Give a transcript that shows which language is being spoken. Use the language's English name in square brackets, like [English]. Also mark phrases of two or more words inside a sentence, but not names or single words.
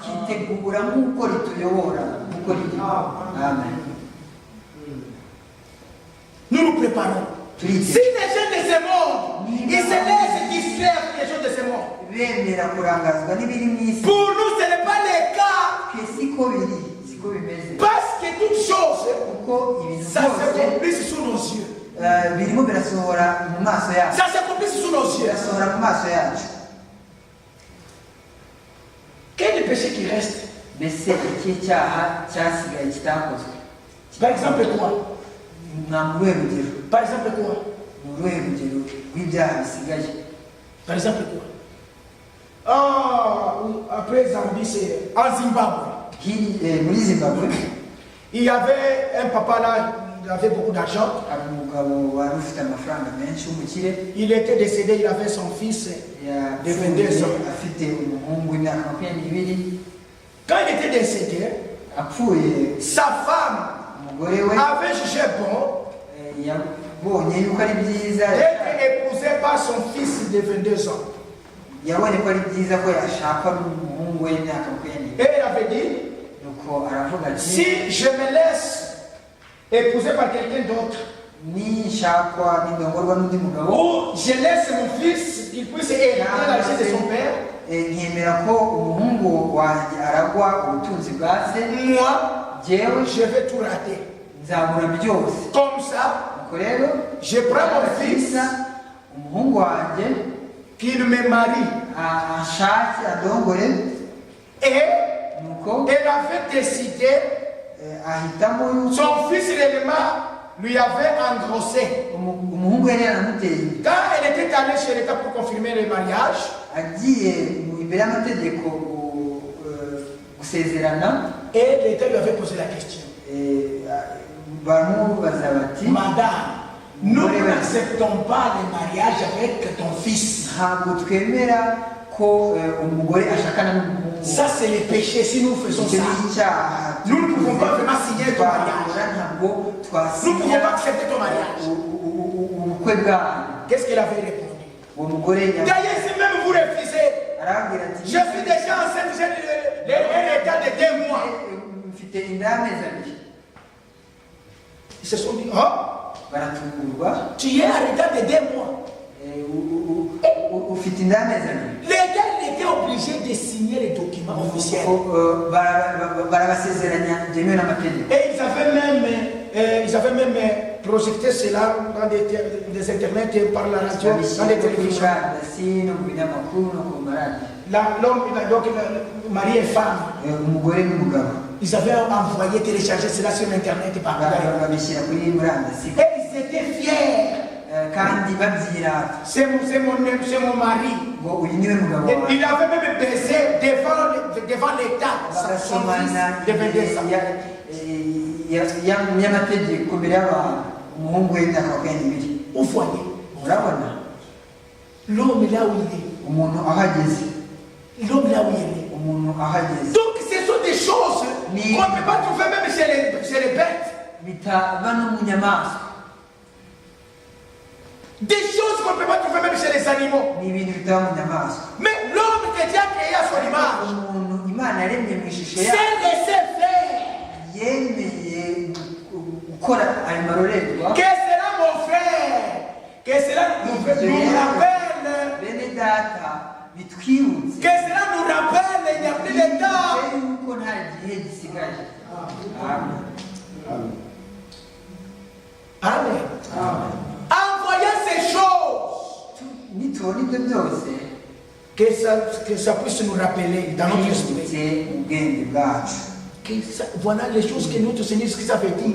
[French] Nous nous préparons. Si les gens de ce monde, ils se laissent distraire les gens de ce monde. Pour nous, ce n'est pas le cas. Parce que toute chose, ça se complice sous nos yeux. [Kinyarwanda] birimo birasohora mu maso yacu. [French] Ça s'accomplit sous nos yeux. [Kinyarwanda] Birasohora mu maso yacu. [French] Quel est le péché qui reste? [Kinyarwanda] Mbese ikihe cyaha cyasigaye kitakozwe? [French] Par exemple quoi? [Kinyarwanda] Nta muruhe rugero? [French] Par exemple quoi? [Kinyarwanda] Muruhe rugero rw'ibyaha bisigaye? [French] Par exemple quoi? Ah, après Zambie, c'est en Zimbabwe. [Kinyarwanda] Muri Zimbabwe, [French] Il y avait un papa là, il avait beaucoup d'argent. [Kinyarwanda] hari umugabo wari ufite amafaranga menshi w'umukire. [French] Il était décédé, il avait son fils de 22 ans. [Kinyarwanda] Afite umuhungu w'imyaka 22. [French] Quand il était décédé, [Kinyarwanda] apfuye, [French] sa femme [Kinyarwanda] umugore we [French] avait jugé bon [Kinyarwanda] yabonye yuko ari byiza, [French] d'être épousé par son fils de 22 ans. [Kinyarwanda] yabonye ko ari byiza ko yashakwa n'umuhungu w'imyaka 22. [French] Et il avait dit, [Kinyarwanda] nuko aravuga ati, [French] si je me laisse épouser par quelqu'un d'autre, [Kinyarwanda] nishakwa n'indongorwa n'undi mugabo, [French] ou je laisse mon fils qu'il puisse hériter la richesse de son père, [Kinyarwanda] nkemera ko umuhungu wanjye aragwa ubutunzi bwa se, [French] moi, [Kinyarwanda] jewe [French] je vais tout rater. [Kinyarwanda] nzabura byose. [French] Comme ça, [Kinyarwanda] Nuko rero [French] je prends mon fils, [Kinyarwanda] umuhungu wanjye [French] qu'il me marie. [Kinyarwanda] ashake adongore, [French] Et [Kinyarwanda] nuko [French] elle avait décidé, [Kinyarwanda] ahitamo yuko [French] son fils réellement lui avait engrossé. [Kinyarwanda] umuhungu yari yaramuteye. [French] Quand elle était allée chez l'État pour confirmer le mariage, [Kinyarwanda] agiye imbere y'amategeko gusezerana, [French] et l'État lui avait posé la question. [Kinyarwanda] baramubaza bati, [French] Madame, nous n'acceptons pas le mariage avec ton fils. [Kinyarwanda] ntabwo twemera ko umugore ashakana n'umuhungu. [French] Ça c'est le péché si nous faisons [Kinyarwanda] Icyo [French] ça. [Kinyarwanda] ni icyaha. [French] Nous ne pouvons pas vraiment signer ton mariage. [Kinyarwanda] Ntabwo [French] Nous ne pouvons [Kinyarwanda] twasinya [French] pas accepter ton mariage. [Kinyarwanda] ubukwe bwawe. [French] Qu'est-ce qu'elle avait répondu? [Kinyarwanda] uwo mugore [French] D'ailleurs, si même vous refusez, [Kinyarwanda] arabwira ati, [French] je suis déjà enceinte, j'ai l'état de 2 mois. [Kinyarwanda] mfite inda y'amezi abiri. [French] Ils se sont dit, oh, [Kinyarwanda] baratungurwa, [French] tu es à l'état de 2 mois. [Kinyarwanda] ufite inda y'amezi abiri. [French] L'État était obligé de signer les documents officiels. [Kinyarwanda] barabasezeranya byemewe n'amategeko. [French] Et ils avaient même projeté cela dans des internets, par la radio, dans les télévisions. [Kinyarwanda] no mu binyamakuru no ku maradiyo. [French] L'homme, donc mari et femme, [Kinyarwanda] umugore n'umugabo [French] ils avaient envoyé télécharger cela sur l'internet par [Kinyarwanda] babishyira kuri murandasi, [French] et ils étaient fiers. [Kinyarwanda] kandi babyirata [French] C'est mon mari. [Kinyarwanda] ngo uyu niwe mugabo [French] Et [Kinyarwanda] wawe. [French] il avait même baisé devant l'État son fils de 22 ans. [Kinyarwanda] y'amategeko mbere y'abantu, umuhungu w'imyaka 22. [French] Vous voyez, [Kinyarwanda] urabona [French] l'homme là où il est. [Kinyarwanda] umuntu ahageze, [French] L'homme là où il est. [Kinyarwanda] umuntu ahageze. [French] Donc ce sont des choses qu'on ne peut pas trouver même chez les bêtes. [Kinyarwanda] bitaba no mu nyamaswa, [French] Des choses qu'on ne peut pas trouver même chez les animaux. [Kinyarwanda] ni ibintu bitaba mu nyamaswa. [French] Mais l'homme que Dieu a créé à son image [Kinyarwanda] umuntu Imana yaremye mu ishusho [French] s'est [Kinyarwanda] yayo, [French] laissé faire. [Kinyarwanda] yemeye gukora ayo marorerwa. [French] Que cela mon frère, que cela nous rappelle, [Kinyarwanda] bene data, bitwibutse [French] que cela nous rappelle, il n'y a plus de temps. [Kinyarwanda] yuko nta gihe gisigaye. Amen. [French] Amen. Envoyez ces choses, [Kinyarwanda] nitubona ibyo byose, [French] que ça puisse nous rappeler dans notre esprit. [Kinyarwanda] twibutse ubwenge bwacu. [French] Voilà les choses que notre Seigneur Jésus avait dit.